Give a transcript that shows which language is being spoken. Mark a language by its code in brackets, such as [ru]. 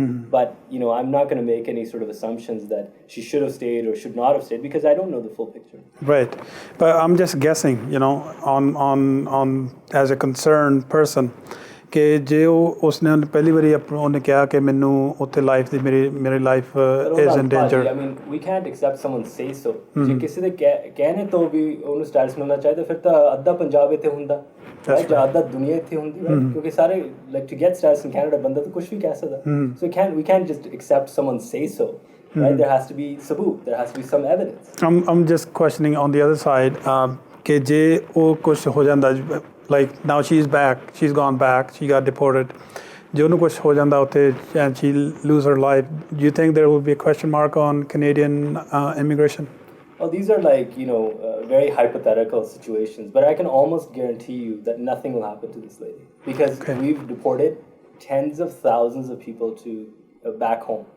[en] But, I'm not going to make any sort of assumptions that she should have stayed or should not have stayed because I don't know the full picture. Right. But I'm just guessing, on as a concerned person, [pa] ਕਿ ਜੇ ਉਸਨੇ ਪਹਿਲੀ ਵਾਰੀ ਉਹਨੇ ਕਿਹਾ ਕਿ ਮੈਨੂੰ ਉੱਥੇ ਲਾਈਫ ਦੀ ਮੇਰੀ life [en] is in danger. I mean, we can't accept someone say so. [pa] ਜੇ ਕਿਸੇ ਦੇ ਕਹਿਣੇ ਤੋਂ ਵੀ ਉਹਨੂੰ ਸਟੈਟਸ ਮਿਲਣਾ ਚਾਹੀਦਾ ਫਿਰ ਤਾਂ ਅੱਧਾ ਪੰਜਾਬ ਇੱਥੇ ਹੁੰਦਾ ਜਾਂ ਅੱਧਾ ਦੁਨੀਆ ਇੱਥੇ ਹੁੰਦੀ ਕਿਉਂਕਿ ਸਾਰੇ [en] like to get status in Canada [pa] ਬੰਦਾ ਤਾਂ ਕੁਝ ਵੀ ਕਹਿ ਸਕਦਾ [en] so we can't just accept someone say so right there has to be [pa] sabut [en] there has to be some evidence. I'm just questioning on the other side [pa] ਕਿ ਜੇ ਉਹ ਕੁਝ ਹੋ ਜਾਂਦਾ [en] like now she's gone back she got deported [pa] ਜੇ ਉਹਨੂੰ ਕੁਝ ਹੋ ਜਾਂਦਾ ਉੱਥੇ [en] and she lose her life do you think there will be a question mark on Canadian immigration? Well, these are like, very hypothetical situations, but I can almost guarantee you that nothing will happen to this lady because we've deported tens of thousands of people to back home.